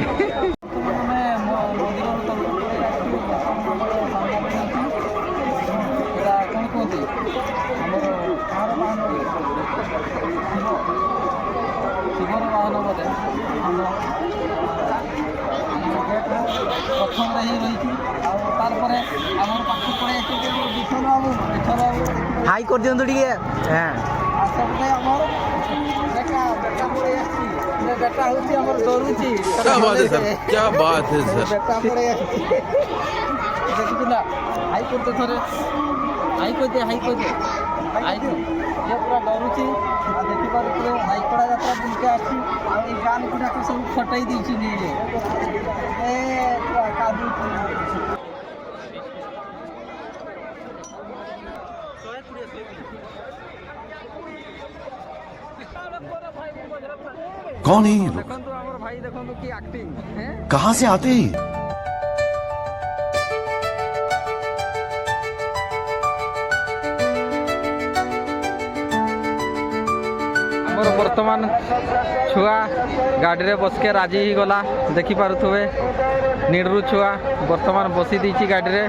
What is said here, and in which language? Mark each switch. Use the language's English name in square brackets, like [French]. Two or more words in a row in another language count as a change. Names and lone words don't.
[Odia] କ'ଣ କୁହନ୍ତି ଆମର ଶିବର ବାହନ ବୋଧେ ପ୍ରଥମରେ ହିଁ ରହିଛି। ଆଉ ତାପରେ ଆମର ପାଖକୁ ପଳେଇ ଆସିଛି ବିଠଲ ବାବୁ। ବିଠଲ ବାବୁ ହାଇ କରିଦିଅନ୍ତୁ ଟିକେ। ଆସପଟେ ଆମର ବେଟା ବେଟା ପଳେଇ ଆସିଛି। ବେଟା ହେଉଛି ଆମର ଡରୁଛି। [Hindi] क्या बात है सर, क्या बात है सर। [Odia] ବେଟା ପଳେଇ ଆସିଛି। ଦେଖୁଛୁ ନା, ହାଇ କରିଦେ ଥରେ, ହାଇ କହିଦେ, ହାଇ କହିଦେ, ହାଇ ଇଏ ପୁରା ଡରୁଛି। ଆଉ ଦେଖିପାରୁଥିବେ ରାୟଗଡ଼ା ଯାତ୍ରା ବୁଲିକି ଆସିଛି। ଆଉ ଏଇ ଗାନ ଗୁଡ଼ାକ ସବୁ ଫଟେଇ ଦେଇଛି ନିଜେ। ପୁରା କାନ୍ଦୁଛି। [Hindi] कौन है ये लोग? [Odia] ଦେଖନ୍ତୁ ଆମର ଭାଇ, ଦେଖନ୍ତୁ କି ଆକ୍ଟିଂ। [Hindi] कहाँ से आते हैं? [Odia] ଆମର ବର୍ତ୍ତମାନ ଛୁଆ ଗାଡ଼ିରେ ବସିକେ ରାଜି ହେଇଗଲା। ଦେଖିପାରୁଥିବେ ନିଡ଼ରୁ ଛୁଆ ବର୍ତ୍ତମାନ ବସି ଦେଇଛି ଗାଡ଼ିରେ।